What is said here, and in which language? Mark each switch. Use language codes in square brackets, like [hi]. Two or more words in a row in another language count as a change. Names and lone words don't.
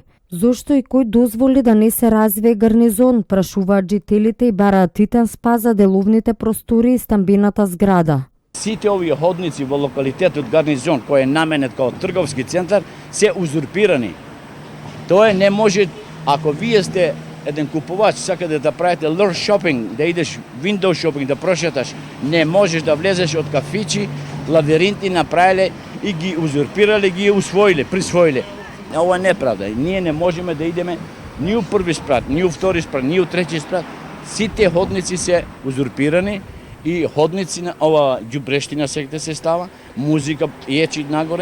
[mk] Зошто и кој дозволи да не се развие Гарнизон, прашуваат жителите и бараат титан спа за деловните простори и стамбената зграда. Сите овие ходници во локалитетот Гарнизон, кој е наменет како трговски центар, се узурпирани. Тоа не може, ако вие сте еден купувач, сакате да правите [en] lure shopping, [mk] да идеш [en] window shopping, [mk] да прошеташ, не можеш да влезеш од кафичи, лавиринти направиле и ги узурпирале, ги усвоиле, присвоиле. Ова е неправда. Ние не можеме да идеме ни у први спрат, ни у втори спрат, ни у трети спрат. Сите ходници се узурпирани и ходници на ова ѓубрештина секте се става, музика ечи нагоре.